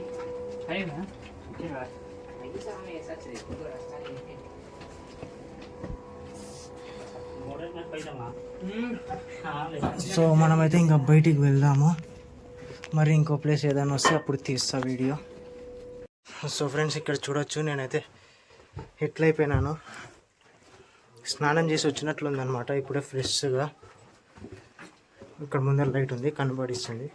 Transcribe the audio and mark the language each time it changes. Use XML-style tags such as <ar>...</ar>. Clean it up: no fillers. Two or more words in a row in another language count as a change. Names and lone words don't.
<hi>सही है ठीक है नहीं सामने ऐसा चले कोई रास्ता नहीं है मॉडल में पैसा ना हाँ ले</hi> <te>సో మనమైతే ఇంకా బయటికి వెళ్దాము. మరి ఇంకో ప్లేస్ ఏదైనా వస్తే అప్పుడు తీస్తా వీడియో. సో ఫ్రెండ్స్, ఇక్కడ చూడొచ్చు నేనైతే ఎట్లయిపోయినాను. స్నానం చేసి వచ్చినట్లుందనమాట ఇప్పుడే ఫ్రెష్గా. ఇక్కడ ముందర లైట్ ఉంది, కనబడిస్తుంది.</te>